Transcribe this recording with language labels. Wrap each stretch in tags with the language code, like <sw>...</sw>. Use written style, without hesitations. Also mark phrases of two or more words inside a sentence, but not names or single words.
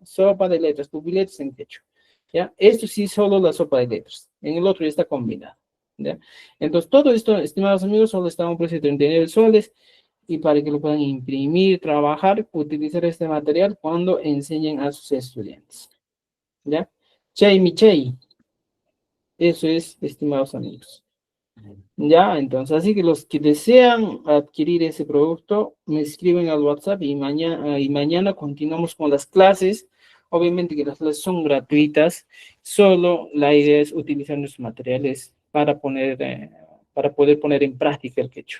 <es>Sopa de letras, pupiletes en quechua, ¿ya? Esto sí solo la sopa de letras, en el otro ya está combinado, ¿ya? Entonces, todo esto, estimados amigos, solo está a un precio de 39 soles, y para que lo puedan imprimir, trabajar, utilizar este material cuando enseñen a sus estudiantes, ¿ya?</es> <qu>Chay mi chay,</qu> <es>eso es, estimados amigos. Ya, entonces, así que los que desean adquirir ese producto, me escriben al WhatsApp y mañana continuamos con las clases. Obviamente que las clases son gratuitas, solo la idea es utilizar nuestros materiales para poder poner en práctica el quechua.</es>